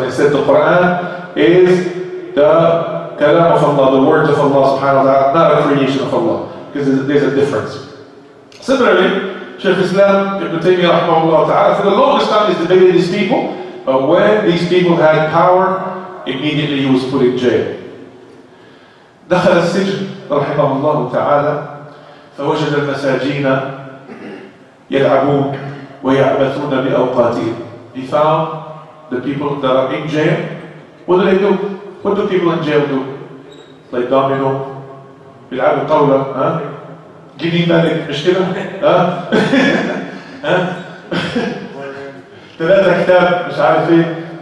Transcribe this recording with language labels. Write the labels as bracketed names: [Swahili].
[English] They said the Quran is the Kalam of Allah, the words of Allah subhanahu wa ta'ala, not a creation of Allah, because there's a difference. Similarly, Shaykh Islam Ibn Taymiyyah rahimahullah ta'ala, for the longest time he's debated these people, but when these people had power, immediately he was put in jail. [Arabic] دخل السجن رحمه الله تعالى فوجد المساجين يلعبون ويعبثون بأوقاتهم. [English] He found the people that are in jail. What do they do? What do people in jail do? Play domino, [Arabic] بيلعبوا طاولة, ها? جيني مالك مش كده؟ ها؟ ها؟ ثلاثة كتاب مش عارف ايه.